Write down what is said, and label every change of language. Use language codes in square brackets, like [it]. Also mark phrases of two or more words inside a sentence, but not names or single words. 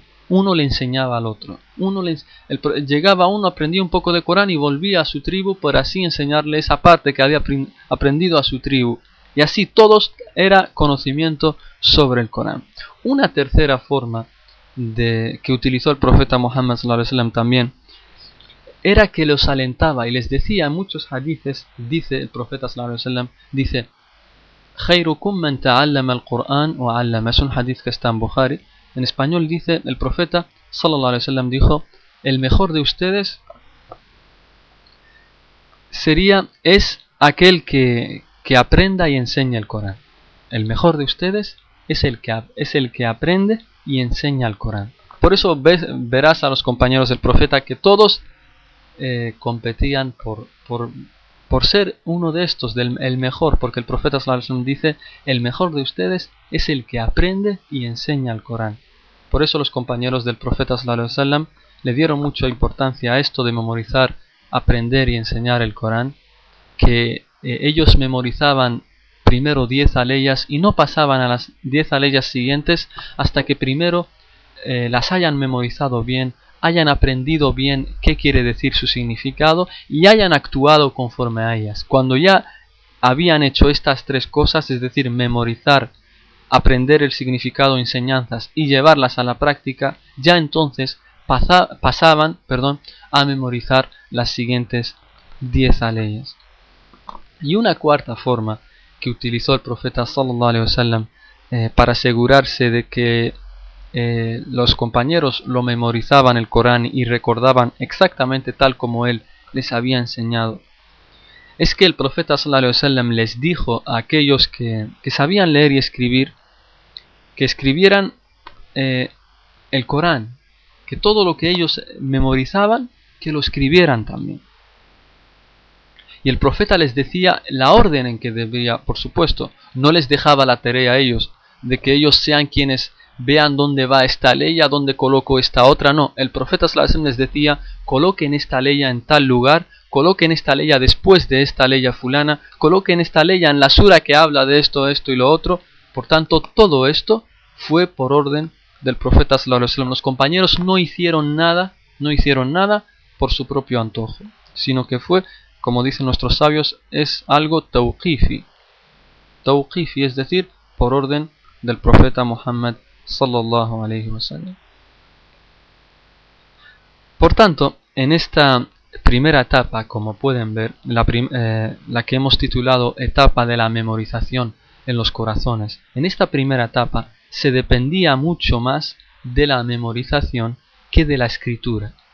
[es] Uno le enseñaba al otro. Llegaba uno, aprendía un poco de Corán y volvía a su tribu por así enseñarle esa parte que había aprendido a su tribu. Y así todos era conocimiento sobre el Corán. Una tercera forma que utilizó el profeta Muhammad [ar] صلى الله عليه وسلم [es] también era que los alentaba y les decía en muchos hadices, dice el profeta [ar] صلى الله عليه وسلم, [es] dice: [ar] "خيركم من تعلم القرآن وعلم", [es] es un hadith que está en Bukhari. En español dice el profeta [ar] صلى الله عليه وسلم, [es] dijo: el mejor de ustedes es aquel que aprenda y enseña el Corán. El mejor de ustedes es el que aprende y enseña el Corán. Por eso verás a los compañeros del profeta que todos competían por ser uno de estos, el mejor, porque el profeta [ar] صلى الله عليه وسلم [es] dice: el mejor de ustedes es el que aprende y enseña el Corán. Por eso los compañeros del profeta [ar] صلى الله عليه وسلم [es] le dieron mucha importancia a esto de memorizar, aprender y enseñar el Corán, que ellos memorizaban primero 10 aleyas y no pasaban a las 10 aleyas siguientes hasta que primero las hayan memorizado bien, hayan aprendido bien qué quiere decir su significado y hayan actuado conforme a ellas. Cuando ya habían hecho estas 3 cosas, es decir, memorizar, aprender el significado, enseñanzas y llevarlas a la práctica, ya entonces pasaban a memorizar las siguientes 10 aleyas. Y una cuarta forma que utilizó el profeta [ar] صلى الله عليه وسلم [es] para asegurarse de que los compañeros lo memorizaban el Corán y recordaban exactamente tal como él les había enseñado, es que el profeta [ar] صلى الله عليه وسلم [es] les dijo a aquellos que sabían leer y escribir que escribieran el Corán, que todo lo que ellos memorizaban que lo escribieran también. Y el profeta les decía la orden en que debía, por supuesto, no les dejaba la tarea a ellos, de que ellos sean quienes vean dónde va esta ley, a dónde coloco esta otra, no. El profeta [ar] صلى الله عليه وسلم [es] les decía: coloquen esta ley en tal lugar, coloquen esta ley después de esta ley fulana, coloquen esta ley en la sura que habla de esto, esto y lo otro. Por tanto, todo esto fue por orden del profeta [ar] صلى الله عليه وسلم. [es] Los compañeros no hicieron nada por su propio antojo, sino que fue, como dicen nuestros sabios, es algo tawqifi, es decir, por orden del profeta Muhammad [ar] صلى الله عليه وسلم. [es] Por tanto, en esta primera etapa, como pueden ver, la que hemos titulado etapa de la memorización en los corazones, en esta primera etapa se dependía mucho más de la memorización que de la escritura.